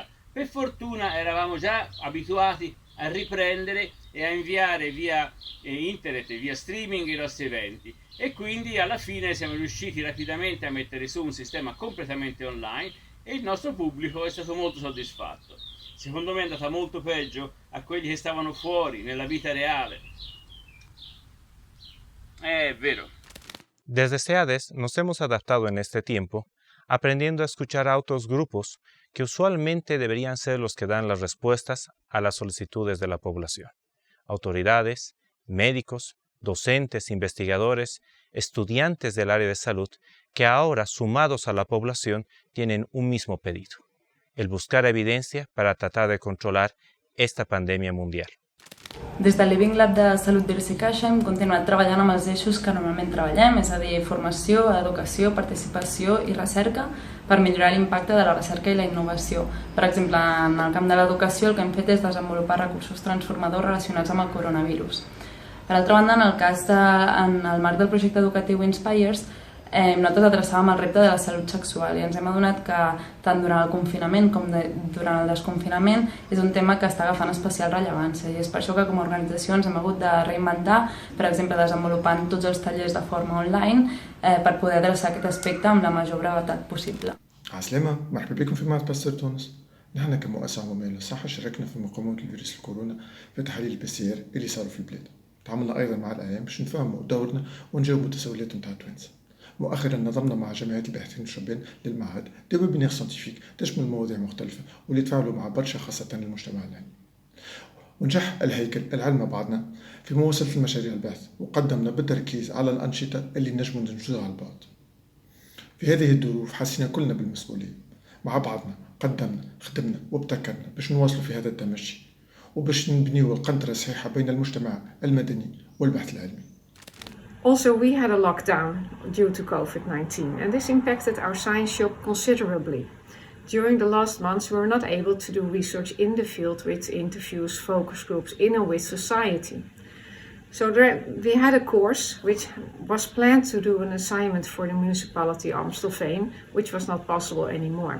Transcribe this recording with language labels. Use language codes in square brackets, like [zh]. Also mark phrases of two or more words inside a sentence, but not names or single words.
[it] Per fortuna eravamo già abituati a riprendere e a inviare via internet, via streaming i nostri eventi, e quindi alla fine siamo riusciti rapidamente a mettere su un sistema completamente online e il nostro pubblico è stato molto soddisfatto. Secondo me è andata molto peggio a quelli che stavano fuori, nella vita reale. È vero. [es] Desde SEADES nos hemos adaptado en este tiempo, aprendiendo a escuchar a otros grupos que usualmente deberían ser los que dan las respuestas a las solicitudes de la población. Autoridades, médicos, docentes, investigadores, estudiantes del área de salud, que ahora, sumados a la población, tienen un mismo pedido: el buscar evidencia para tratar de controlar esta pandèmia mundial. [ca] Des del Living Lab de Salut de l'UCaixa hem continuat treballant amb els eixos que normalment treballem, és a dir, formació, educació, participació i recerca, per millorar l'impacte de la recerca i la innovació. Per exemple, en el camp de l'educació el que hem fet és desenvolupar recursos transformadors relacionats amb el coronavirus. Per altra banda, en el marc del projecte educatiu Inspires, nosaltres adreçàvem el repte de la salut sexual i ens hem adonat que tant durant el confinament com durant el desconfinament és un tema que està agafant especial rellevància, i és per això que com a organització ens hem hagut de reinventar, per exemple desenvolupant tots els tallers de forma online per poder adreçar aquest aspecte amb la major brevetat possible. [ar] عسلامة، مرحبا بكم في معهد باستور تونس. نحن كمؤسسة عمومية للصحة شاركنا في مقاومة الفيروس الكورونا في تحاليل الPCR اللي صاروا في البلاد. تعاملنا أيضا مع الأعيان باش نفهموا دورنا ونجاوبوا التساؤلات نتاع التوانسة. مؤخرا نظمنا مع جمعية الباحثين الشبان للمعهد [fr] des webinaires scientifiques [ar] تشمل مواضيع مختلفة واللي تفاعلوا مع برشا خاصة المجتمع العلمي. ونجح الهيكل العلم بعضنا في مواصلة المشاريع البحث وقدمنا بالتركيز على الأنشطة اللي نجموا ننجزوها على البعض. في هذه الظروف حسينا كلنا بالمسؤولية، مع بعضنا قدمنا خدمنا وابتكرنا باش نواصلوا في هذا التمشي وباش نبنيوا القنطرة الصحيحة بين المجتمع المدني والبحث العلمي. [en] Also, we had a lockdown due to COVID-19, and this impacted our science shop considerably. During the last months, we were not able to do research in the field with interviews, focus groups, in and with society. So we had a course which was planned to do an assignment for the municipality Amstelveen, which was not possible anymore.